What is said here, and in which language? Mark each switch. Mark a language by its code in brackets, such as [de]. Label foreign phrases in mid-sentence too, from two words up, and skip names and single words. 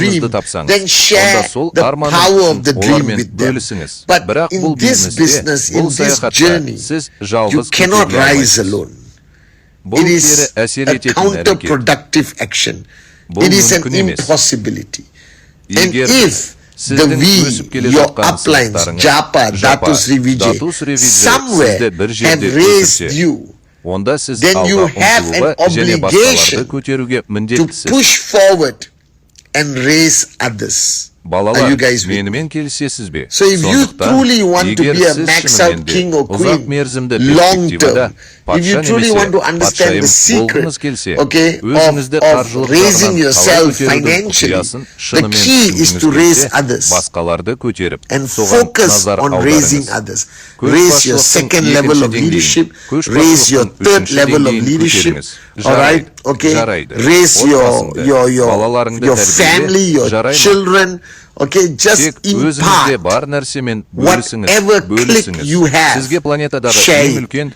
[en] dream, [kk] тапсаңыз, [en] then share [kk] онда сол [en] the [kk] арманың [en] power of [kk] үшін [en] the dream [kk] олармен [en] with them. [kk] бөлісіңіз. [en] But [kk] Бірақ [en] in [kk] бұл [en] this [kk] бизнесте, [en] business, in [kk] бұл [en] this [kk] саяхатта [en] journey, [kk] сіз [en] you [kk] жалғыз [en] cannot [kk] көтеріле [en] rise [kk] алмайсыз. [en] alone. [kk] Бұл [en] It [kk] кері [en] is [kk] әсер [en] a [kk] ететін әрекет. [en] counterproductive action. [kk] Бұл [en] It is an [kk] мүмкін емес. [en] impossibility. And [kk] Егер [en] if the [kk] сіздің өсіп [en] we, [kk] келе [en] your [kk] жатқан [en] uplines, [kk] сыныптарыңыз, [en] Japa, Datu Sri Vijay, somewhere [kk] сізді бір [en] have [kk] жерде [en] raised [kk] өсірсе, [en] you, [kk] онда сіз [en] then you [kk] алға [en] have [kk] ұмтылуға [en] an [kk] және басқаларды [en] obligation [kk] көтеруге [en] to [kk] міндеттісіз. [en] push forward and raise others. Are [kk] Балалар, [en] you guys with me? [kk] менімен келісесіз бе? [en] So if you [kk] Сондықтан, [en] truly want to [kk] егер [en] be a [kk] сіз [en] max [kk] шынымен [en] out [kk] де [en] king or [kk] ұзақ [en] queen, [kk] мерзімді [en] long [kk] перспективада [en] term, if you [kk] патша [en] truly [kk] немесе [en] want to understand [kk] патшайым [en] the secret, [kk] болғыңыз келсе, [en] okay, [kk] өзіңізді [en] of [kk] қаржылық [en] raising [kk] жағынан [en] yourself [kk] қалай көтерудің [en] financially, [kk] құпиясын [en] the [kk] шынымен [en] key is to [kk] түсінгіңіз [en] raise [kk] келсе, [en] others [kk] басқаларды көтеріп, [en] and [kk] соған [en] focus [kk] назар [en] on raising [kk] аударыңыз. [en] others. Raise your second level of leadership, raise your third level of leadership, all right, okay, raise your family, your children, okay, just impart whatever click you have, share it.